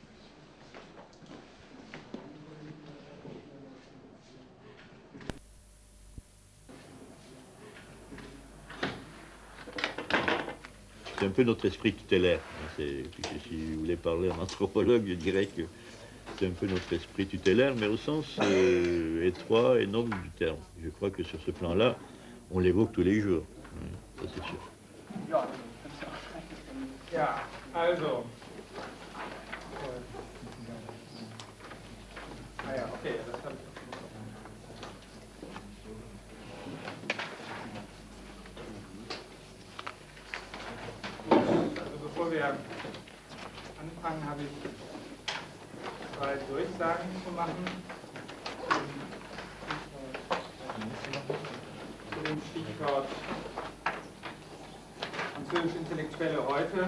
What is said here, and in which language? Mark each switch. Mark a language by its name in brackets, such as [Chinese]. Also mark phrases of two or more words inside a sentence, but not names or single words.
[French] C'est un peu notre esprit tutélaire. Si vous voulez parler en anthropologue, je dirais que c'est un peu notre esprit tutélaire, mais au sens étroit et noble du terme. Je crois que sur ce plan-là, on l'évoque tous les jours. Ça, c'est sûr. [German] Ja, also. Ah ja, okay, das habe ich. Also bevor wir anfangen, habe ich 2 Durchsagen zu machen zu dem Stichwort Französisch-Intellektuelle heute.